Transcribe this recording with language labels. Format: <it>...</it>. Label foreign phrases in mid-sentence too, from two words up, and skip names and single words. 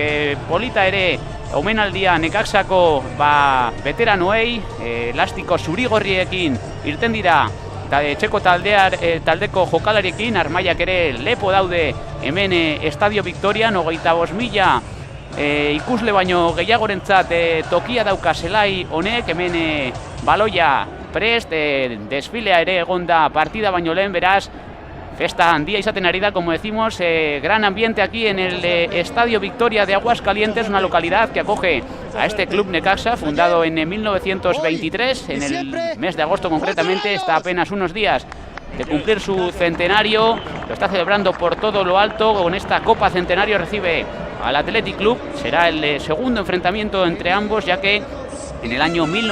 <eu>Polita ere omenaldia Necaxako veteranoei, elastiko zurigorriekin irten dira etxeko taldeko jokalariekin, armaiak ere lepo daude hemen Estadio Victorian, 25.000 ikusle baino gehiagorentzat tokia dauka zelai honek, hemen baloia prest, desfilea ere egonda partida baino lehen, beraz festa handia izaten ari da,</eu> <es>como decimos, gran ambiente aquí en el Estadio Victoria de Aguascalientes, una localidad que acoge a este Club Necaxa, fundado en 1923, en el mes de agosto concretamente, está apenas unos días de cumplir su centenario, lo está celebrando por todo lo alto, con esta Copa Centenario recibe al Athletic Club, será el segundo enfrentamiento entre ambos, ya que en el año</es>